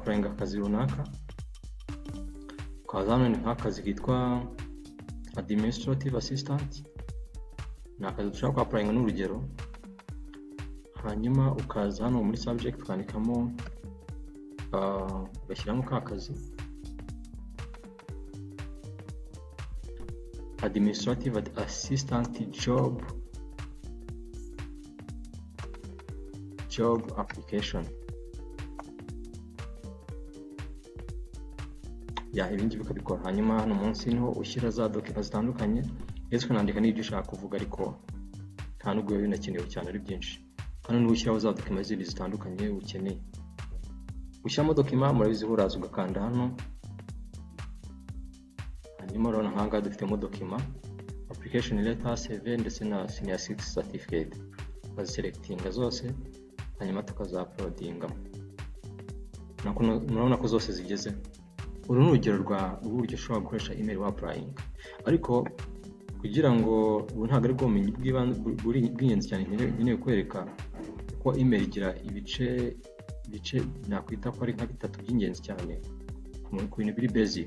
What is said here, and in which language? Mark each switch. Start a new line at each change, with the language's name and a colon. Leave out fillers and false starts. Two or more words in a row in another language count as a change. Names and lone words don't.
Kinyarwanda: applyinga akazi runaka, ukaza hano nk'akazi kitwa
English: administrative assistant,
Kinyarwanda: ni akazi dushaka applyinga n'urugero, hanyuma ukaza hano muri subject ukandikamo ugashyiramo ka kazi
English: administrative assistant job application.
Kinyarwanda: Ibindi bikabikora. Hanyuma hano munsi niho ushyira za documents zitandukanye, ndetse ukanandika n'ibyo ushaka kuvuga, ariko nta nubwo biba binakenewe cyane ari byinshi. Hano niho ushyiraho za documents zitandukanye ukeneye. Ushyiramo document, murabizi uraza ugakanda hano, hanyuma urabona nk'ahangaha dufitemo document,
English: application letter,
Kinyarwanda: CV ndetse na
English: senior citizen certificate.
Kinyarwanda: Ukaziselectinga zose hanyuma tukaza uploadinga. Murabona ko zose zigeze. Uru ni urugero rw'uburyo ushobora gukoresha email wa applying, ariko kugira ngo ubu ntabwo ari bwo bumenyi bw'ingenzi cyane nkeneye kwereka ko email igira ibice nakwita ko ari nka bitatu by'ingenzi cyane ku bintu biri basic.